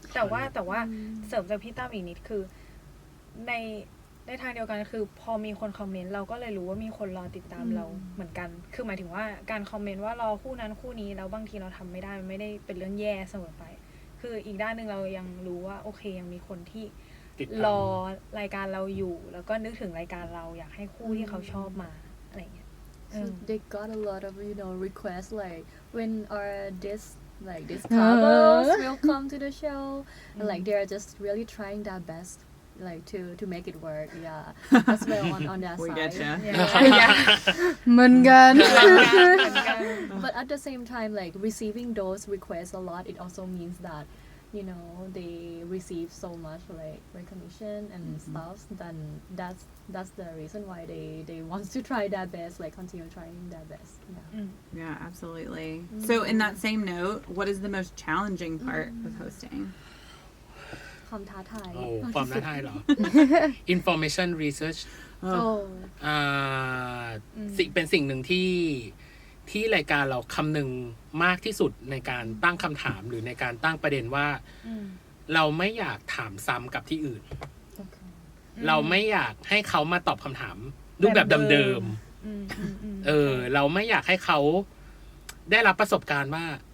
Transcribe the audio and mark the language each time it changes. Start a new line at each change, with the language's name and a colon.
Thai: แต่ว่าเสริมจากพี่ตั้มอีกนิดคือในทางเดียวกันคือพอมีคนคอมเมนต์เราก็เลยรู้ว่ามีคนรอติดตามเราเหมือนกันคือหมายถึงว่าการคอมเมนต์ว่ารอคู่นั้นคู่นี้แล้วบางทีเราทำไม่ได้มันไม่ได้เป็นเรื่องแย่เสมอไปคืออีกด้านหนึ่งเรายังรู้ว่าโอเคยังมีคนที่รอรายการเราอยู่แล้วก็นึกถึงรายการเราอยากให้คู่ที่เขาชอบมาอะไรอย่างเงี้ย
English: So they got a lot of requests like when are this couples will come to the show and like they're just really trying their best like to make it work as well on their We side get ya. Mungan. but at the same time like receiving those requests a lot it also means that they receive so much like recognition and stuff then that's the reason why they want to try their best like continue trying their best Yeah, absolutely. So in that same note, what is the most challenging part of hosting?
Thai: ความท้าทาย ความท้าทายเหรอ
English: information research
Thai: โอ้ อ่าเป็นสิ่งหนึ่งที่รายการเราคำนึงมากที่สุดในการตั้งคำถามหรือในการตั้งประเด็นว่าเราไม่อยากถามซ้ำกับที่อื่น เราไม่อยากให้เขามาตอบคำถามรูปแบบเดิมๆเราไม่อยากให้เขาได้รับประสบการณ์ว่า